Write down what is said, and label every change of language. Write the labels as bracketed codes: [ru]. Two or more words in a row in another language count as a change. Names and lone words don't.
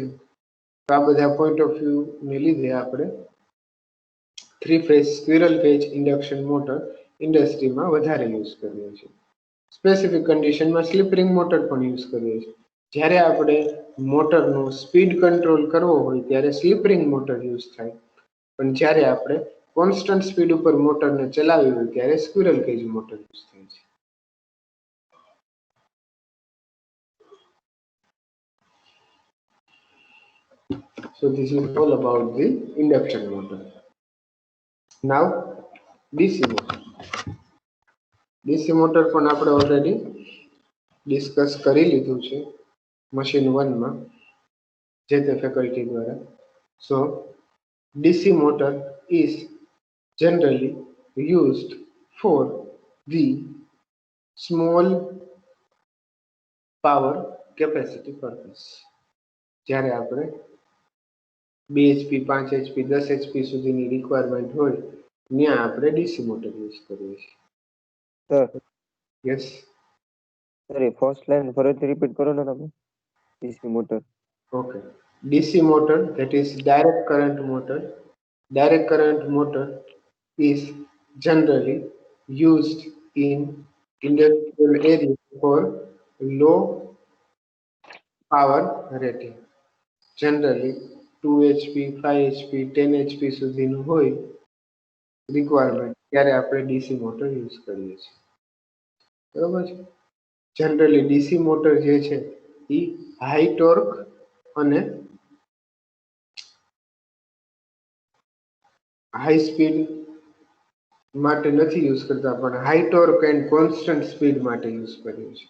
[gu] તો આ બધા [en] point of view [gu] ને લીધે આપણે [en] 3 phase squirrel cage induction motor [gu] ઇન્ડસ્ટ્રીમાં વધારે યુઝ કરીએ છીએ. [en] specific conditionમાં slip ring motor [gu] પણ યુઝ કરીએ છીએ. જ્યારે આપણે મોટરનો [en] speed control [gu] કરવો હોય ત્યારે [en] slip ring motor use [gu] થાય, પણ જ્યારે આપણે [en] constant speed [gu] ઉપર મોટરને ચલાવવી હોય ત્યારે [en] squirrel cage motor use [gu] થાય છે. [en] So this is all about the induction motor. Now DC motor. DC motor [gu] પણ આપણે [en] already discuss [gu] કરી લીધું છે મશીન 1 માં જે તે ફેકલ્ટી દ્વારા. [en] So DC motor is generally used for the small power capacity purpose. [gu] જ્યારે આપણે 2 HP 5 HP 10 HP સુધીની રિક્વાયરમેન્ટ હોય ત્યાં આપણે [en] DC motor use [gu] કરીએ છીએ. સર [en] યસ [gu] સર એ [en] first line [gu] ફરીથી રિપીટ કરો ને તમે. [en] DC motor. ઓકે. DC motor, that is direct current motor. Direct current motor is generally used in industrial area for low power rating. [gu] Generally 2 HP 5 HP 10 HP સુધીનું હોય રિક્વાયરમેન્ટ ત્યારે આપણે [en] DC motor use [gu] કરીએ છીએ. બરાબર છે. જનરલી [en] DC motor [gu] જે છે એ [en] high torque [gu] અને [en] high speed [gu] માટે નથી યુઝ કરતા, પણ [en] high torque and constant speed [gu] માટે યુઝ કરીએ છીએ.